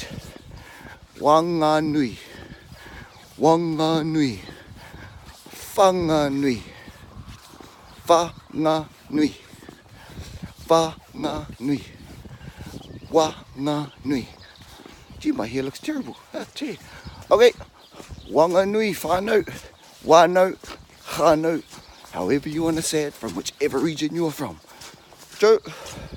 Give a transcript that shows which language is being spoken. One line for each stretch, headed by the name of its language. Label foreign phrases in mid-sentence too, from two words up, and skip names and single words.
English: Wanganui, Wanganui, Whanganui, Whanganui, Whanganui, Whanganui. Gee, my hair looks terrible. Gee. Okay, Wanganui, whānau, wānau, hānau, however you want to say it, from whichever region you're from. Joe.